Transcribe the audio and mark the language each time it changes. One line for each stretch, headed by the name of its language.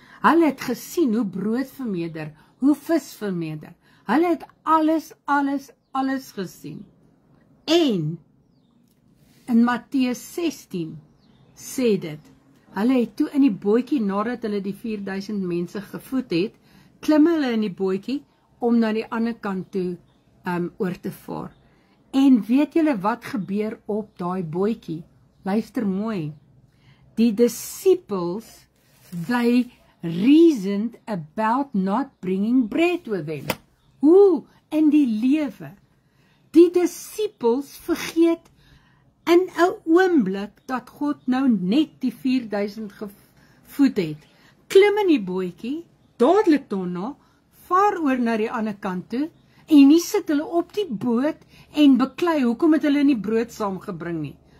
Afrikaans: Hulle het gesien hoe brood vermeerder, hoe vis vermeerder. Hulle het alles gesien. En in Matteus 16 sê dit, hulle het toe in die bootjie, nadat hulle die 4000 mense gevoed het, klim hulle in die bootjie om na die ander kant toe oor te vaar. En weet julle wat gebeur op daai bootjie? Luister mooi. Die
English: disciples, they reasoned about not bringing bread with them.
Afrikaans: Hoe in die lewe? Die disciples vergeet in 'n oomblik dat God nou net die 4000 gevoed het. Klim in die bootjie, dadelik daarna, vaar oor na die ander kant toe, en nie sit hulle op die boot en beklei, hoekom het hulle nie brood saamgebring nie.